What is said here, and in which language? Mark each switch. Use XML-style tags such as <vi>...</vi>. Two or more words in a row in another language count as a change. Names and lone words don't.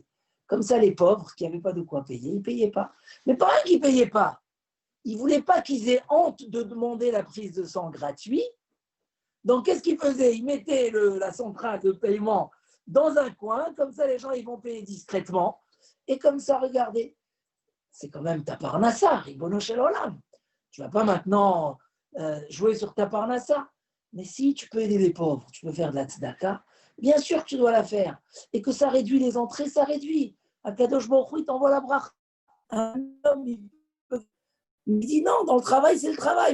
<fr>Comme ça, les pauvres qui n'avaient pas de quoi payer, ils ne payaient pas. Mais pas un qui ne payait pas. Ils ne voulaient pas qu'ils aient honte de demander la prise de sang gratuite. Donc, qu'est-ce qu'ils faisaient? Ils mettaient la centrale de paiement dans un coin, comme ça, les gens ils vont payer discrètement. Et comme ça, regardez, c'est quand même ta parnassa,</fr> <he>רבונו של עולם.</he> <fr>Tu ne vas pas maintenant jouer sur ta parnassa. Mais si tu peux aider les pauvres, tu peux faire de la tzedaka, bien sûr que tu dois la faire. Et que ça réduit les entrées, ça réduit.</fr> <he>הקדוש ברוך הוא,</he> <fr>il t'envoie la bracha. Un homme, il dit non, dans le travail, c'est le travail.</fr>